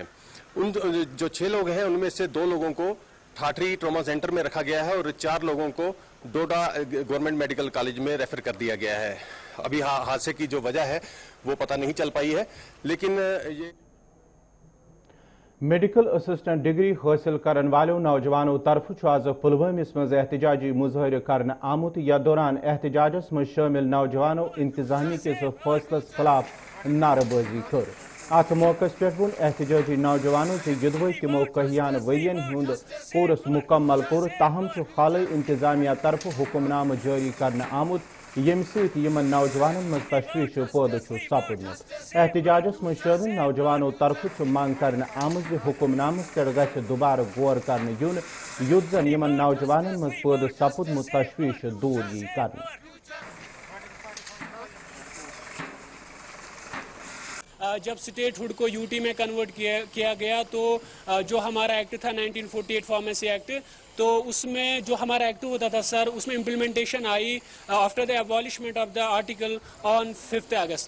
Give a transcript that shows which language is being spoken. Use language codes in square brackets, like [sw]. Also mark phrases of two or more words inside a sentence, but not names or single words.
[hi] उन जो 6 लोग हैं उनमें से 2 लोगों को ठाठरी [en] trauma center [hi] में रखा गया है और 4 लोगों को डोडा गवर्नमेंट मेडिकल कॉलेज में रेफर कर दिया गया है। अभी हादसे की जो वजह है वो पता नहीं चल पाई है, लेकिन ये [en] medical assistant [ks] डिग्री हासिल करने वालों नौजवानों तरफ आज पुलवामिस मज एहतजाजी मुजाहिर करने आमुत। या दौरान एहतजाजस मज शामिल नौजवानों इंतजामी के फैसलस खिलाफ नारेबाजी कर। अत मौके पे वोन एहतजाजी नौजवानों से युद्ध तमो कहियान वरियन हुंद कोर्स मुकम्मल कोर, ताहम हाल इंतजामिया तरफ हुक्मनाम जारी करने आमुत यम सम नौजवानों मज तशवीश पैदा सपदमुत। एहतजाजस मज शामिल नौजवानों तरफ मांग करने आमज हुक्मनामस पे गि दोबारा गौर करने युन, युद्ध जन यमन नौजवानों मज पैदा सपदमुत तशवीश दूर यी करने। [hi] जब स्टेटहुड को यूटी में कन्वर्ट किया गया तो जो हमारा एक्ट था 1948 [en] pharmacy act, [hi] तो उसमें जो हमारा एक्ट होता था सर उसमें [en] implementation I after the abolishment of the article on [hi] 5 अगस्त।